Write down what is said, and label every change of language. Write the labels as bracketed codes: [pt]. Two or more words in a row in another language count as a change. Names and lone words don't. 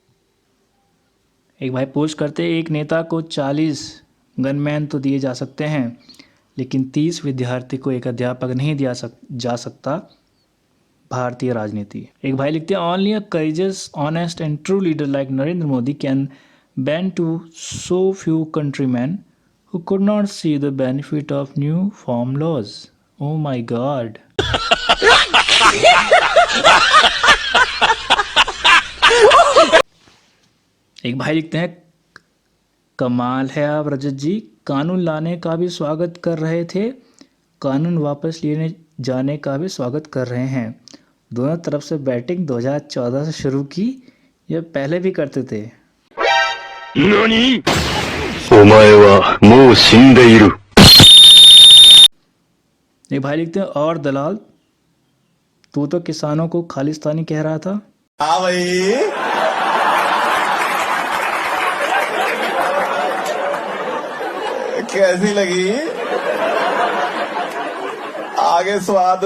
[hi] एक भाई पोस्ट करते, एक नेता को 40 गनमैन तो दिए जा सकते हैं, लेकिन 30 विद्यार्थी को एक अध्यापक नहीं दिया जा सकता। भारतीय राजनीति। एक भाई लिखते हैं, [en] Only a courageous, honest and true leader like Narendra Modi can bend to so few countrymen who could not see the benefit of new farm laws. Oh my God. [hi] एक भाई लिखते हैं, कमाल है आप रजत जी, कानून लाने का भी स्वागत कर रहे थे, कानून वापस लेने जाने का भी स्वागत कर रहे हैं। दोनों तरफ से बैटिंग 2014 से शुरू की, यह पहले भी करते थे। [ja] 何お前はもう死んでいる。 [hi] एक भाई लिखते हैं, और दलाल, तू तो किसानों को खालिस्तानी कह रहा था। हाँ भाई, कैसी लगी आगे स्वाद।